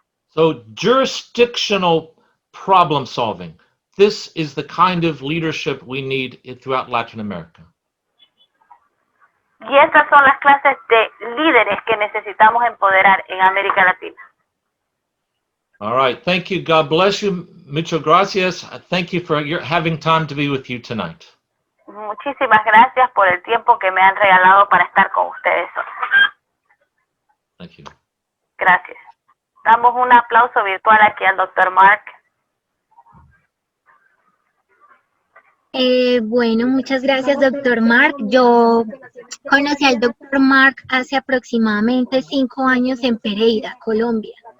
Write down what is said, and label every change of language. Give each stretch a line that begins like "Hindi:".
English: So jurisdictional problem solving. This is the kind of leadership we need throughout Latin America.
Spanish: Y estas son las clases de líderes que necesitamos empoderar en América Latina.
English: All right. Thank you. God bless you.
Spanish: Muchas gracias.
English: Thank you for having time to be with you tonight.
Spanish: Muchísimas gracias por el tiempo que me han regalado para estar con ustedes hoy.
English: Thank you.
Spanish: Gracias. Damos un aplauso virtual aquí al Dr. Mark. Bueno, muchas gracias, doctor Mark. Yo conocí al doctor Mark hace aproximadamente 5 años en Pereira, Colombia.